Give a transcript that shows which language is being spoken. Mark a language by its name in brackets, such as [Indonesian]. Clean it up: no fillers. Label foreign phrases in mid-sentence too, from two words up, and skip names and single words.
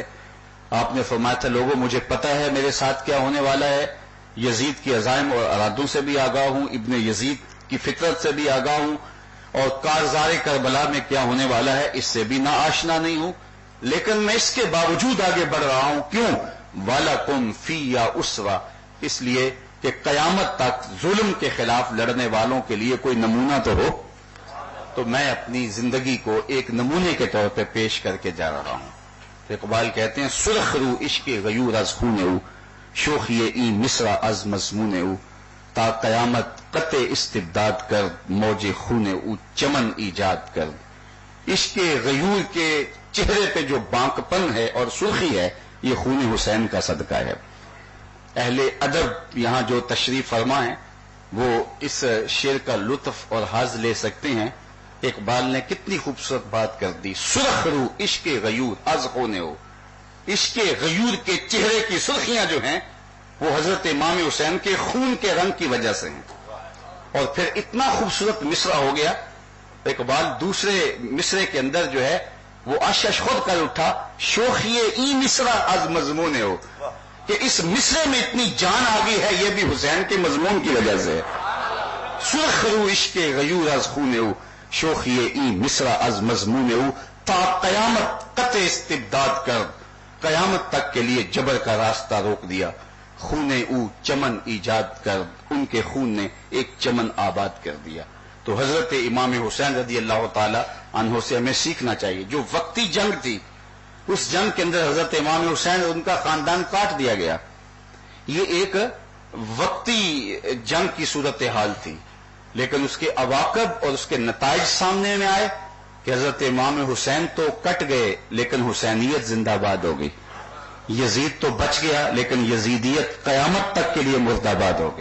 [Urdu] آپ نے فرمایا تھا لوگوں مجھے پتا ہے میرے ساتھ کیا ہونے والا ہے, یزید کی عزائم اور ارادوں سے بھی آگاہ ہوں, ابن یزید کی فطرت سے بھی آگاہ ہوں, اور کارزار کربلا میں کیا ہونے والا ہے اس سے بھی ناآشنا نہیں ہوں, لیکن میں اس کے باوجود آگے بڑھ رہا ہوں. کیوں؟ [Arabic] وَلَكُمْ فِيَّ أُسْوَةٌ, [Urdu] اس لیے کہ قیامت تک ظلم کے خلاف لڑنے والوں کے لیے کوئی نمونہ تو ہو. تو میں اپنی زندگی کو ایک نمونے کے طور پہ پیش کر کے جا رہا ہوں. اقبال کہتے ہیں [Persian] سرخ رو عشق غیور از خون او, شوخی این مصرع از مضمون او, تا قیامت قطع استبداد کر, موج خون او چمن ایجاد کر. [Urdu] عشق غیور کے چہرے پہ جو بانکپن ہے اور سرخی ہے یہ خون حسین کا صدقہ ہے. اہل ادب یہاں جو تشریف فرما ہے وہ اس شعر کا لطف اور حظ لے سکتے ہیں۔ اقبال نے کتنی خوبصورت بات کر دی، [Persian] سرخ رو عشق غیور از خونے ہو، [Urdu] عشق غیور کے چہرے کی سرخیاں جو ہیں وہ حضرت امام حسین کے خون کے رنگ کی وجہ سے ہیں۔ اور پھر اتنا خوبصورت مصرع ہو گیا، اقبال دوسرے مصرے کے اندر جو ہے وہ آشش خود کر اٹھا، [Persian] شوخی ای مصرع از مضمون ہو، [Urdu] کہ اس مصرے میں اتنی جان آ گئی ہے یہ بھی حسین کے مضمون کی وجہ سے ہے۔ [Persian] سرخ رو عشق غیور از خون ہو، شوخی ای مصرع از مضمون ہو، تا قیامت قطع استبداد کر، [Urdu] قیامت تک کے لیے جبر کا راستہ روک دیا، [Persian] خون او چمن ایجاد کر، [Urdu] ان کے خون نے ایک چمن آباد کر دیا۔ تو حضرت امام حسین رضی اللہ تعالی عنہ سے ہمیں سیکھنا چاہیے، جو وقتی جنگ تھی اس جنگ کے اندر حضرت امام حسین اور ان کا خاندان کاٹ دیا گیا، یہ ایک وقتی جنگ کی صورتحال تھی، لیکن اس کے عواقب اور اس کے نتائج سامنے میں آئے کہ حضرت امام حسین تو کٹ گئے لیکن حسینیت زندہ باد ہو گئی، یزید تو بچ گیا لیکن یزیدیت قیامت تک کے لیے مردہ باد ہو گئی۔